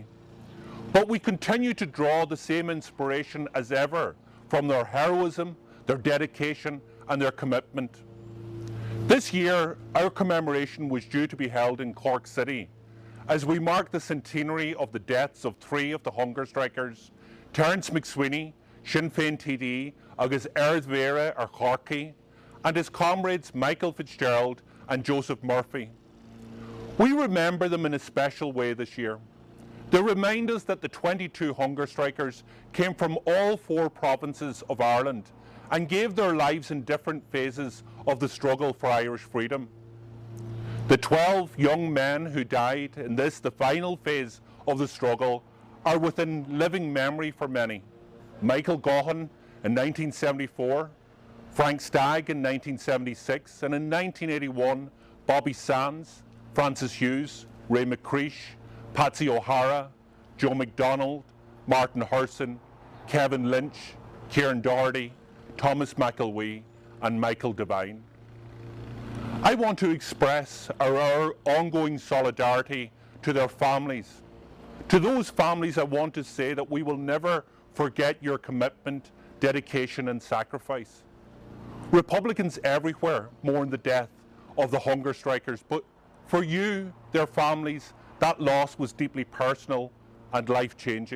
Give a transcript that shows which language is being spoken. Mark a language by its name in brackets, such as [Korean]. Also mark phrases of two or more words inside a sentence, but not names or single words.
[English] But we continue to draw the same inspiration as ever from their heroism, their dedication and their commitment. This year, our commemoration was due to be held in Cork City as we mark the centenary of the deaths of 3 of the hunger strikers, [Irish] Terence McSweeney, Sinn Féin TD, agus Ard Mhéara ar Corky, [English] and his comrades Michael Fitzgerald and Joseph Murphy. We remember them in a special way this year. They remind us that the 22 hunger strikers came from all 4 provinces of Ireland and gave their lives in different phases of the struggle for Irish freedom. The 12 young men who died in this, the final phase of the struggle, are within living memory for many. Michael Gaughan in 1974, Frank Stagg in 1976, and in 1981, Bobby Sands, Francis Hughes, Ray McCreesh, Patsy O'Hara, Joe McDonald, Martin Hurson, Kevin Lynch, Kieran Doherty, Thomas McElwee and Michael Devine. I want to express our ongoing solidarity to their families. To those families, I want to say that we will never forget your commitment, dedication and sacrifice. Republicans everywhere mourn the death of the hunger strikers, but for you, their families, that loss was deeply personal and life-changing.